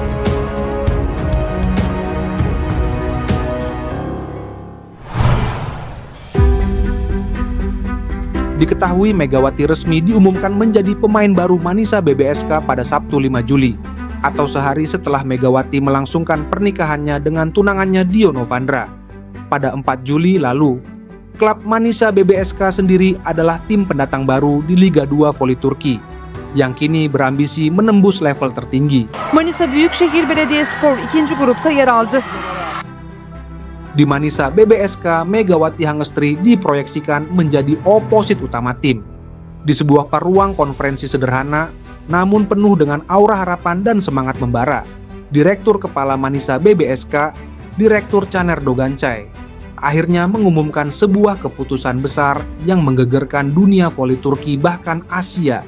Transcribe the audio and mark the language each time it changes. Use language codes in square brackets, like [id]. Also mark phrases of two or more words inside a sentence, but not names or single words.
[id] Diketahui Megawati resmi diumumkan menjadi pemain baru Manisa BBSK pada Sabtu 5 Juli, atau sehari setelah Megawati melangsungkan pernikahannya dengan tunangannya Dio Novandra. Pada 4 Juli lalu, klub Manisa BBSK sendiri adalah tim pendatang baru di Liga 2 Voli Turki, yang kini berambisi menembus level tertinggi. [tr] Manisa Büyükşehir Belediyespor 2. grupta yer aldı. [id] Di Manisa BBSK, Megawati Hangestri diproyeksikan menjadi oposit utama tim. Di sebuah ruang konferensi sederhana, namun penuh dengan aura harapan dan semangat membara, Direktur Kepala Manisa BBSK, Direktur Caner Dogancay, akhirnya mengumumkan sebuah keputusan besar yang menggegerkan dunia voli Turki bahkan Asia.